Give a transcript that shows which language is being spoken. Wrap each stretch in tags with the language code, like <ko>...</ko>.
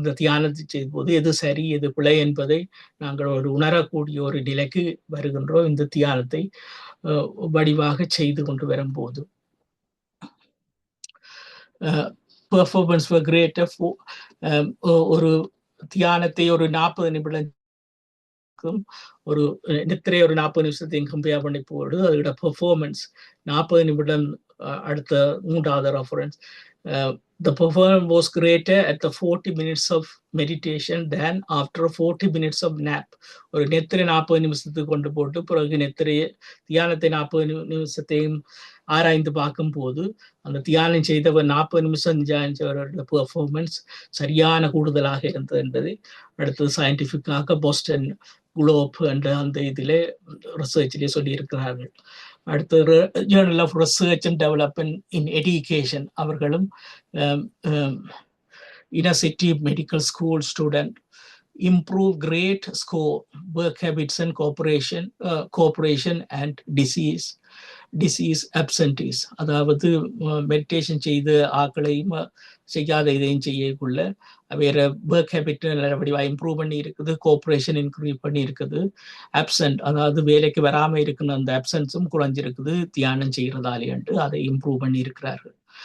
<ta>இந்த தியானத்தை செய்த போது எது சரி எது பிழை என்பதை நாங்கள் ஒரு உணரக்கூடிய ஒரு நிலைக்கு வருகின்றோம் இந்த தியானத்தை வடிவாக செய்து கொண்டு வரும்போது.</ta> <en>performance for greater</en> <ta>ஒரு தியானத்தை ஒரு 40 நிமிடம் ஒரு நித்திரை ஒரு 40 நிமிஷத்தையும் கம்பேர் பண்ணி போடு அதோட பெர்ஃபார்மன்ஸ் 40 நிமிடம் அடுத்த 3வது reference</ta> <en>the performance was greater at the 40 minutes of meditation than after 40 minutes of nap. ஒரு நெத்திரை 40 நிமிஷத்துக்கு கொண்டு போட்டு பிறகு நெத்திரை தியானத்தை 40 நிமிஷத்தையும் ஆராய்ந்து பார்க்கும் போது அந்த தியானம் செய்தவர் 40 நிமிஷம் தியானிச்சவரோட பெர்ஃபார்மன்ஸ் சரியான கூடுதலாக இருந்தது என்பதை அடுத்தது சயின்டிஃபிக்காக போஸ்டன் குளோப் என்ற அந்த இதிலே ரிசர்ச்சிலே சொல்லியிருக்கிறார்கள்.</en> <ta>அடுத்து Journal of research and development in education அவர்களும்</ta> <en>inner city medical school student improve great score work habits and cooperation and disease absentees.</en> <ta>அதாவது மெடிடேஷன் செய்து ஆக்களையும் செய்யாத இதையும் செய்யக்குள்ள வேற ஒர்க் ஹேபிட் நல்லபடியாக இம்ப்ரூவ் பண்ணி இருக்குது, கோஆப்ரேஷன் இன்க்ரீஸ் பண்ணி இருக்குது, அப்சன்ட் அதாவது வேலைக்கு வராமல் இருக்குன்னு அந்த அப்சன்ஸும் குறைஞ்சிருக்குது தியானம் செய்கிறதாலேன்ட்டு அதை இம்ப்ரூவ் பண்ணி இருக்கிறார்கள்.</ta>